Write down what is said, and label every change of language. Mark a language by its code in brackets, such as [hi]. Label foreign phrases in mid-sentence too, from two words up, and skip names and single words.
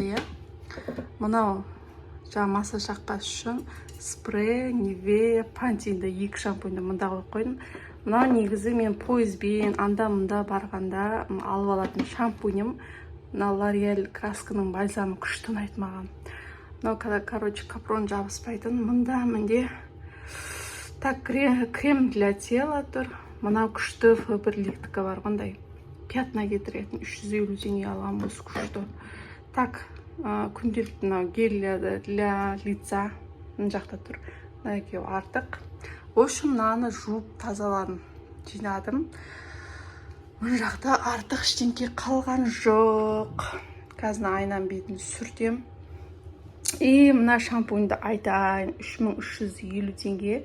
[kk] Мынау жаңа массаж жақпас үшін спрей, Nivea, Pantene 2 шампуньді мында қойып қойдым. Мынау негізі мен пойызбен анда-мында барғанда алып алатын шампуньім. Мынау L'Oreal красканың бальзамы күшті ұнайды маған. Мынау, короче, капрон жабыспайтын. Мында менде [ru] так крем для тела [kk] тұр. Мынау күшті Фаберликтікі бар қандай. Пятна кетіретін 350 теңге алған осы күшті. Так, күнделікті мынау [ru] гель для лица [kk] мына жақта тұр. Мына екеуі артық. [ru] В общем, [kk] мынаны жуып тазаладым, жинадым. Мына жақта артық ештеңке қалған жоқ. Қазір айнам бетін сүртем. И мына шампуньді айтайын, 3350 теңге.